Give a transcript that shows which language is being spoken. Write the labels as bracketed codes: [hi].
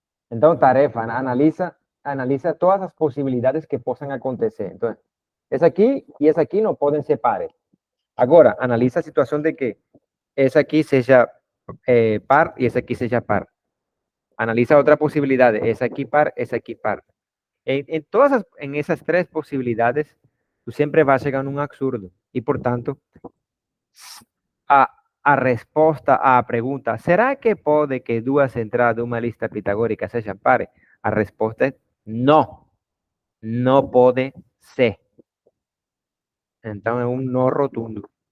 [pt] Então, tarefa, analisa todas as possibilidades que possam acontecer. Então, essa aqui e essa aqui não podem ser pares. Agora, analisa a situação de que essa aqui seja par e essa aqui seja par. Analiza outra possibilidade, essa aqui par, essa aqui par. [es] En esas tres posibilidades, tú siempre vas a llegar a un absurdo. Y por tanto, [pt] a resposta à pergunta, será que pode que duas entradas de uma lista pitagórica sejam pares? A resposta é não. Não pode ser. Então é um não rotundo.